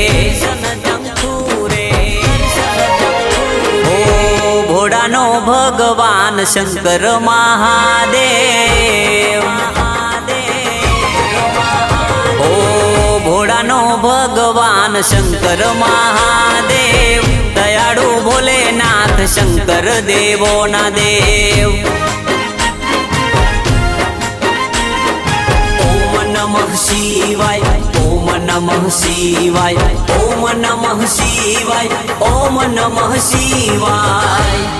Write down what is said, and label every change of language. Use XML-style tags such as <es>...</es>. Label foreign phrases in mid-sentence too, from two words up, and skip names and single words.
<gu>ઓ ભોળાનો ભગવાન શંકર મહાદેવ, ઓ ભોળાનો ભગવાન શંકર મહાદેવ, દયાળુ ભોલેનાથ શંકર દેવો ના દેવ।</gu> <sa>ओम नमः शिवाय ओम नमः शिवाय ओम नमः शिवाय ओम नमः शिवाय।</sa>